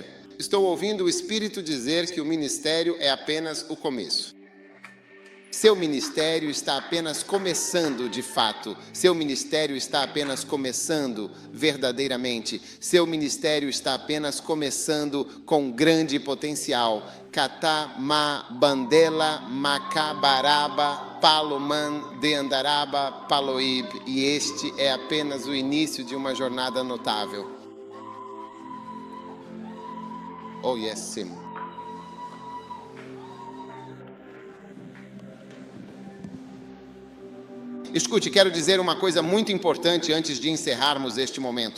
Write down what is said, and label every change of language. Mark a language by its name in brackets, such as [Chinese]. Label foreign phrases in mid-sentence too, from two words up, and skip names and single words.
[Portuguese] Estou ouvindo o Espírito dizer que o ministério é apenas o começo. Seu ministério está apenas começando de fato. Seu ministério está apenas começando verdadeiramente. Seu ministério está apenas começando com grande potencial. Catá, ma, bandela, macabaraba, paloman, deandaraba, paloib. E este é apenas o início de uma jornada notável. [English] Oh, yes, sim. [Portuguese] Escute, quero dizer uma coisa muito importante antes de encerrarmos este momento.